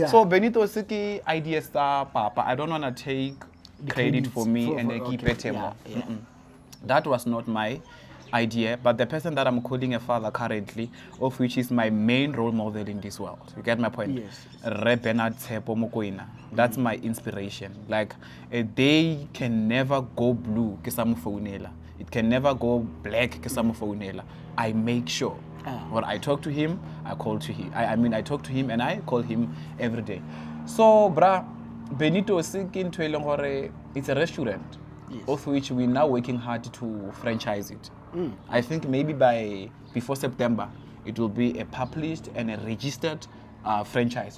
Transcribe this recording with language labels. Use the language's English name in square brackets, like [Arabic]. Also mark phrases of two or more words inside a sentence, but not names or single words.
[English] So Benito Suki, idea star, Papa. I don't wanna take credit for me and keep it. Yeah. That was not my idea, but the person that I'm calling a father currently, of which is my main role model in this world. You get my point? Yes. Bernard Mokoena. That's my inspiration. Like, a day can never go blue [Southern Sotho] ke sa mo founela. [English] It can never go black [Southern Sotho] ke sa mo founela. [English] I make sure. When I talk to him, I call to him. I talk to him and I call him every day. So, Benito Sikin to it's a restaurant, yes, of which we're now working hard to franchise it. I think maybe before September, it will be a published and a registered franchise.